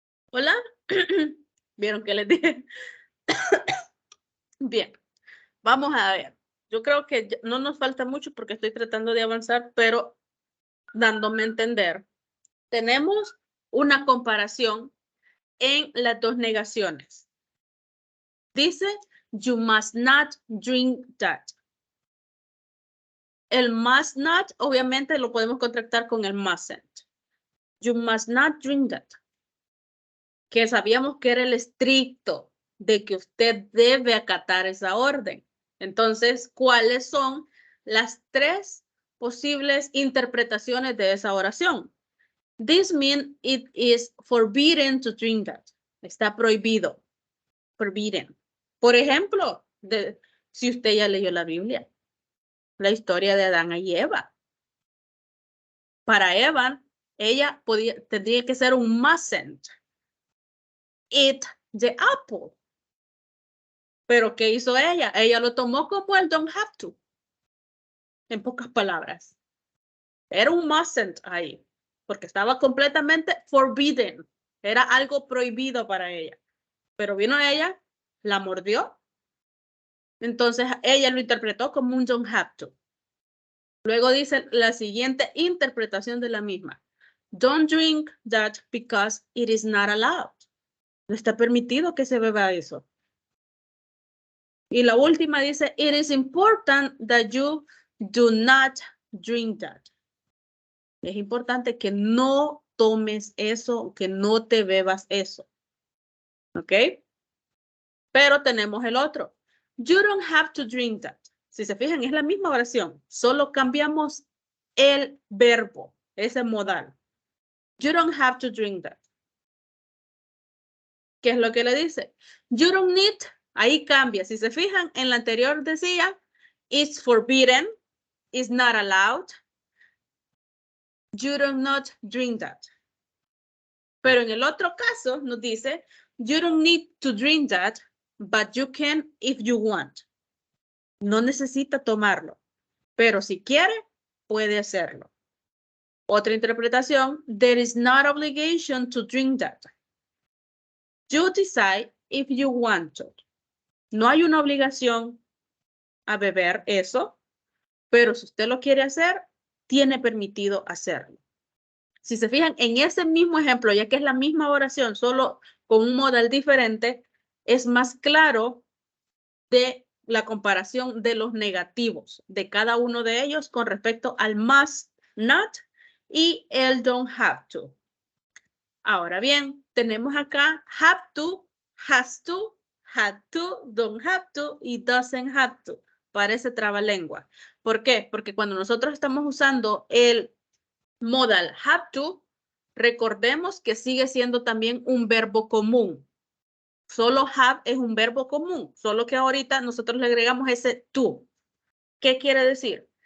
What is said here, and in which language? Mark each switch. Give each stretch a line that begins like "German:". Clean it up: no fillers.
Spanish: Hola. ¿Vieron que les dije? Bien, vamos a ver. Yo creo que no nos falta mucho porque estoy tratando de avanzar, pero dándome a entender. Tenemos una comparación en las dos negaciones. Dice,
English: you must not drink that.
Spanish: El must not, obviamente, lo podemos contractar con el mustn't.
English: You must not drink that.
Spanish: Que sabíamos que era el estricto de que usted debe acatar esa orden. Entonces, ¿cuáles son las tres posibles interpretaciones de esa oración?
English: This means it is forbidden to drink that.
Spanish: Está prohibido. Forbidden. Por ejemplo, si usted ya leyó la Biblia, la historia de Adán y Eva. Para Eva, ella tendría que ser un
English: mustn't eat the apple.
Spanish: Pero ¿qué hizo ella? Ella lo tomó como el don't have to. En pocas palabras. Era un mustn't ahí. Porque estaba completamente forbidden. Era algo prohibido para ella. Pero vino ella, la mordió. Entonces ella lo interpretó como un don't have to. Luego dice la siguiente interpretación de la misma.
English: Don't drink that because it is not allowed.
Spanish: No está permitido que se beba eso. Y la última dice,
English: it is important that you do not drink that.
Spanish: Es importante que no tomes eso, que no te bebas eso. ¿Ok? Pero tenemos el otro.
English: You don't have to drink that.
Spanish: Si se fijan, es la misma oración. Solo cambiamos el verbo, ese modal.
English: You don't have to drink that.
Spanish: ¿Qué es lo que le dice?
English: You don't need,
Spanish: ahí cambia. Si se fijan, en la anterior decía,
English: it's forbidden, it's not allowed. You do not drink that.
Spanish: Pero en el otro caso nos dice,
English: you don't need to drink that, but you can if you want.
Spanish: No necesita tomarlo, pero si quiere, puede hacerlo. Otra interpretación,
English: there is not obligation to drink that. You decide if you want to.
Spanish: No hay una obligación a beber eso, pero si usted lo quiere hacer, tiene permitido hacerlo. Si se fijan en ese mismo ejemplo, ya que es la misma oración, solo con un modal diferente, es más claro de la comparación de los negativos de cada uno de ellos con respecto al must, not y el don't have to. Ahora bien, tenemos acá have to, has to, had to, don't have to y doesn't have to. Parece trabalengua. ¿Por qué? Porque cuando nosotros estamos usando el modal have to, recordemos que sigue siendo también un verbo común. Solo have es un verbo común, solo que ahorita nosotros le agregamos ese to. ¿Qué quiere decir?